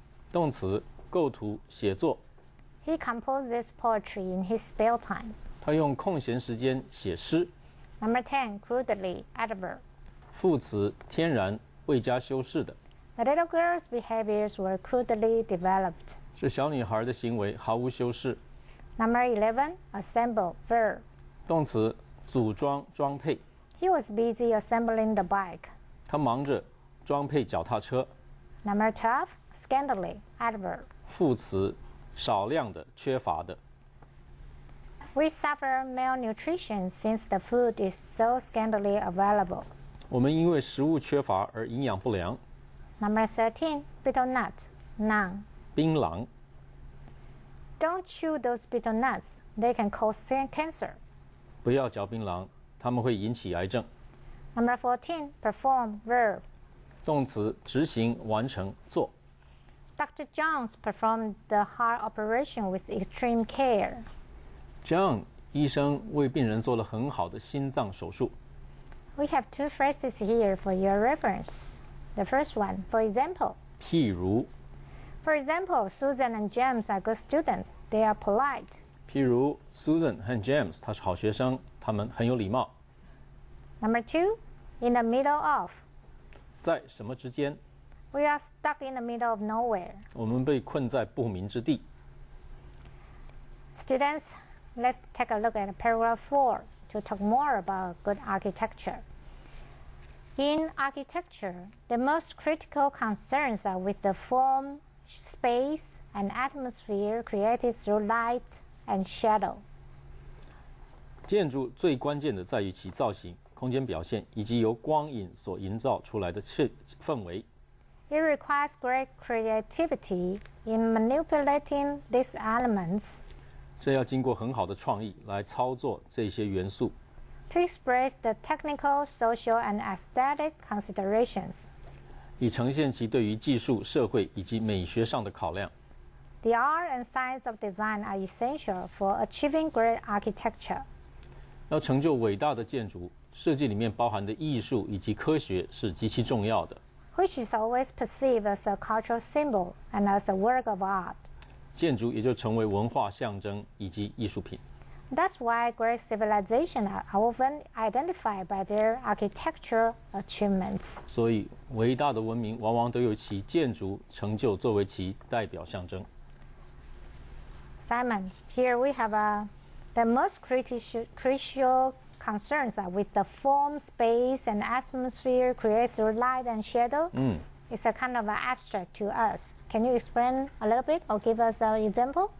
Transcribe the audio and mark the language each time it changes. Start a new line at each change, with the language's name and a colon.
Chinese: 动词构图写作。
English: He composes poetry in his spare time.
Chinese: 他用空闲时间写诗。
English: Number 10, crudely. Adverb.
Chinese: 副词天然未加修饰的。
English: The little girl's behaviors were crudely developed.
Chinese: 这小女孩的行为毫无修饰。
English: Number 11, assemble. Verb.
Chinese: 动词组装装配。
English: He was busy assembling the bike.
Chinese: 他忙着装配脚踏车。
English: Number 12, scantily. Adverb.
Chinese: 副词少量的缺乏的。
English: We suffer malnutrition since the food is so scantily available.
Chinese: 我们因为食物缺乏而营养不良。
English: Number 13, betel nut. Noun.
Chinese: 槟榔。
English: Don't chew those betel nuts. They can cause cancer.
Chinese: 不要嚼槟榔，它们会引起癌症。
English: Number 14, perform. Verb.
Chinese: 动词执行完成做。
English: Dr. Jones performed the heart operation with extreme care.
Chinese: John 医生为病人做了很好的心脏手术。
English: We have two phrases here for your reference. The first one, for example.
Chinese: 譬如，
English: For example, Susan and James are good students. They are polite.
Chinese: 譬如 Susan 和 James， 他是好学生，他们很有礼貌。
English: Number two, in the middle of.
Chinese: 在什么之间？
English: We are stuck in the middle of nowhere.
Chinese: 我们被困在不明之地。
English: Students, let's take a look at paragraph 4 to talk more about good architecture. In architecture, the most critical concerns are with the form, space, and atmosphere created through light and shadow.
Chinese: 建筑最关键的在于其造型、空间表现以及由光影所营造出来的氛围。
English: It requires great creativity in manipulating these elements
Chinese: 这要经过很好的创意来操作这些元素，
English: to express the technical, social, and aesthetic considerations.
Chinese: 以呈现其对于技术、社会以及美学上的考量。
English: The art and science of design are essential for achieving great architecture.
Chinese: 要成就伟大的建筑，设计里面包含的艺术以及科学是极其重要的。
English: Which is always perceived as a cultural symbol and as a work of art.
Chinese: 建筑也就成为文化象征以及艺术品。
English: That's why great civilizations are often identified by their architectural achievements.
Chinese: 所以，伟大的文明往往都有其建筑成就作为其代表象征。
English: Simon, here we have the most crucial concerns are with the form, space, and atmosphere created through light and shadow. It's a kind of abstract to us. Can you explain a little bit or give us an example?